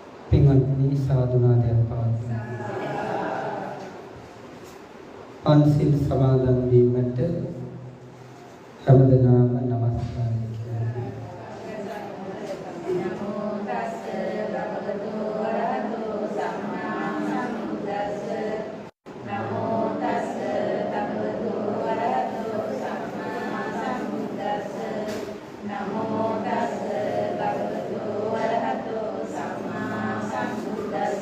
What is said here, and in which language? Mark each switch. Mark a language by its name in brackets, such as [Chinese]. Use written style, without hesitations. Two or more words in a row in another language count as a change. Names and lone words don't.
[Sinhala] පින්වත්නි සාදුනාදයක් පවත්වමු. පන්සිල් සමාදන් වීමට හැමදෙනාම නමස්කාරය කියනවා. [Pali] නමෝ තස්ස භගවතු වරහතෝ සම්මා සම්බුද්දස්ස. නමෝ තස්ස භගවතු වරහතෝ සම්මා සම්බුද්දස්ස. නමෝ තස්ස භගවතු වරහතෝ සම්මා සම්බුද්දස්ස.